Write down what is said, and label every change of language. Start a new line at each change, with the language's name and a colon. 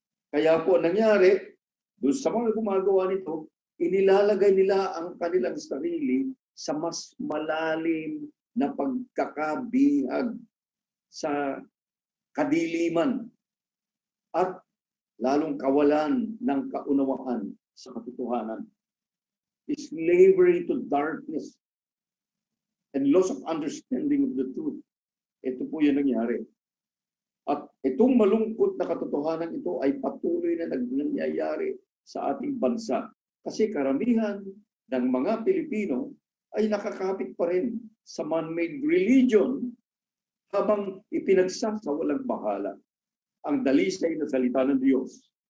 Filipino: Kaya po nangyari, doon sa mga gumagawa nito, inilalagay nila ang kanilang sarili sa mas malalim na pagkakabihag sa kadiliman at lalong kawalan ng kaunawaan sa katotohanan.
English: Slavery to darkness and loss of understanding of the truth.
Filipino: Ito po yung nangyari. At itong malungkot na katotohanan ito ay patuloy na nangyayari sa ating bansa. Kasi karamihan ng mga Pilipino ay nakakapit pa rin sa man-made religion habang ipinagsasawalang bahala ang dalisay na salita ng Diyos.